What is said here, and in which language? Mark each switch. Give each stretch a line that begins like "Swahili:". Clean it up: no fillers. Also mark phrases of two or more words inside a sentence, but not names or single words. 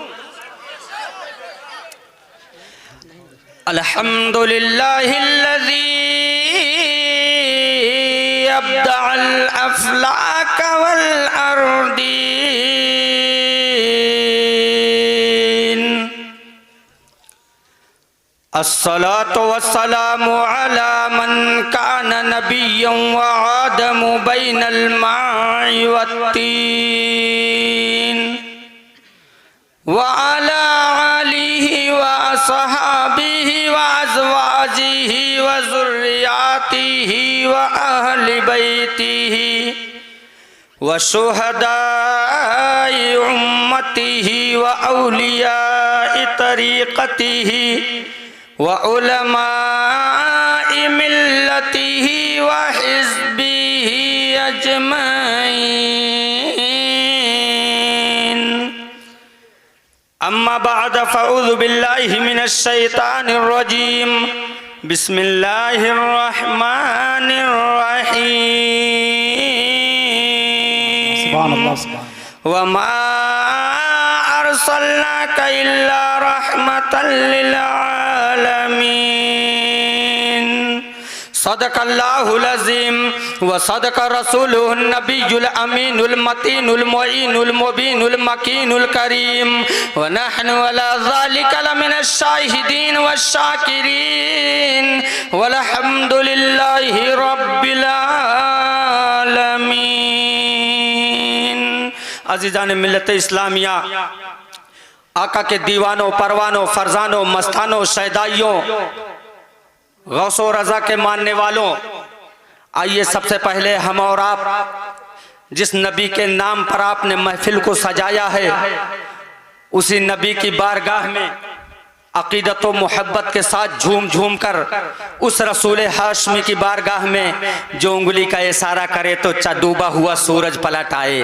Arabic: الحمد لله الذي أبدع الأفلاك والأرضين، الصلاة والسلام على من كان نبيا وآدم بين الماء والطين، وعلى آله وأصحابه وأزواجه وذرياته وأهل بيته وشهداء أمته وأولياء طريقته وعلماء ملته وحزبه أجمعين. أما بعد فأعوذ بالله من الشيطان الرجيم. بسم الله الرحمن الرحيم. سبحان الله سبحان. وما أرسلناك إلا رحمة للعالمين. صدق الله العظيم وصدق رسوله النبي الأمين المتين المعين المبين المكين الكريم ونحن على ذلك لمن الشاهدين والشاكرين والحمد لله رب العالمين.
Urdu: عزیزان ملت اسلامیہ، آقا کے دیوانوں، پروانوں، فرزانوں، مستانوں، شیدائیوں، غوث و رضا کے ماننے والوں, آئیے سب سے پہلے ہم اور آپ جس نبی کے نام پر آپ نے محفل کو سجایا ہے، اسی نبی کی بارگاہ میں عقیدت و محبت کے ساتھ جھوم جھوم کر اس رسول ہاشمی کی بارگاہ میں جو انگلی کا اشارہ کرے تو ڈوبا ہوا سورج پلٹ آئے.